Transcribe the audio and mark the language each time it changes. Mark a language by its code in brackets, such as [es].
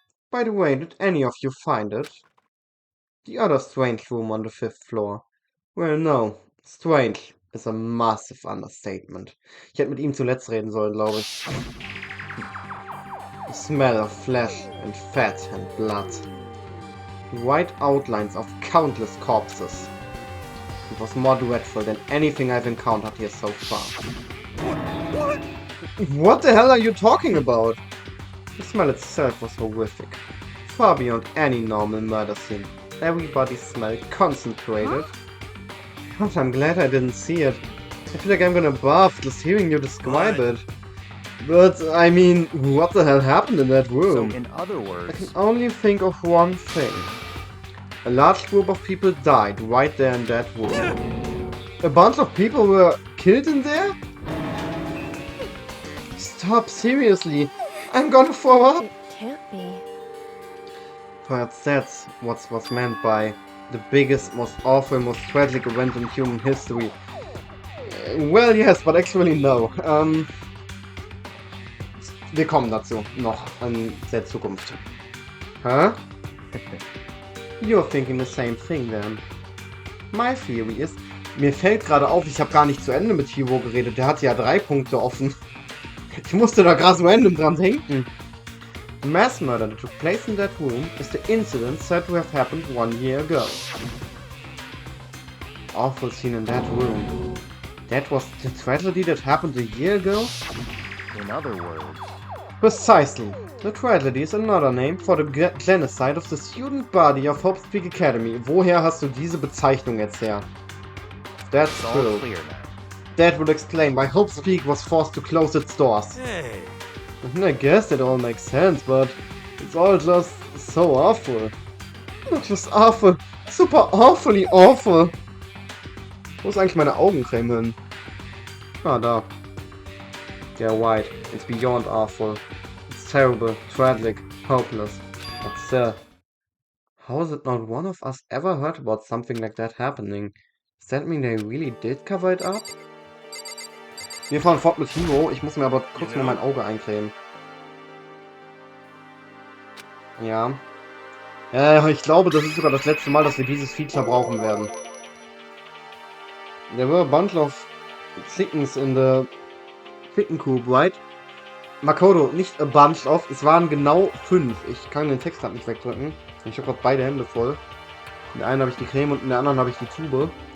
[en] By the way, did any of you find it? The other strange room on the 5th floor. Well, no. Strange is a massive understatement. [de] Ich hätte mit ihm zuletzt reden sollen, glaube ich. [en] The smell of flesh and fat and blood. White outlines of countless corpses. It was more dreadful than anything I've encountered here so far. What the hell are you talking about? The smell itself was horrific. Far beyond any normal murder scene. Everybody's smell concentrated. God, I'm glad I didn't see it. I feel like I'm gonna barf just hearing you describe it. But, I mean, what the hell happened in that room? So, in other I words, can only think of one thing. A large group of people died right there in that room. A bunch of people were killed in there? Stop, seriously. I'm gonna throw up. It can't be. Perhaps that's what's meant by the biggest, most awful, most tragic event in human history. Well, yes, but actually no. [de] Wir kommen dazu noch in der Zukunft. [en] Huh? You're thinking the same thing then. My theory is... [de] Mir fällt gerade auf, ich habe gar nicht zu Ende mit Hiro geredet. Der hatte ja 3 Punkte offen. Ich musste da gerade so random dran denken. [en] The mass murder that took place in that room is the incident said to have happened 1 year ago. Awful scene in that room. That was the tragedy that happened a year ago? in other words, Precisely. The tragedy is another name for the genocide of the student body of Hop's Peak Academy. [de] Woher hast du diese Bezeichnung jetzt her? [en] That's it's all true. clear now. That would explain why Hop's Peak was forced to close its doors. Hey, I guess it all makes sense, but it's all just so awful. Not just awful, super awfully awful. [de] Wo ist eigentlich meine Augencreme hin? Ah, da. [en] They're white. It's beyond awful. It's terrible, tragic, hopeless. But still. How is it not one of us ever heard about something like that happening? Does that mean they really did cover it up? [de] Wir fahren fort mit Hiro. Ich muss mir aber kurz mal mein Auge eincremen. Ja. Ich glaube, das ist sogar das letzte Mal, dass wir dieses Feature brauchen werden. [en] There were a bunch of chickens in the chicken coop, right? [de] Makoto, nicht [en] a bunch of, [de] es waren genau 5. Ich kann den Text halt nicht wegdrücken. Ich habe gerade beide Hände voll. In der einen habe ich die Creme und in der anderen habe ich die Tube.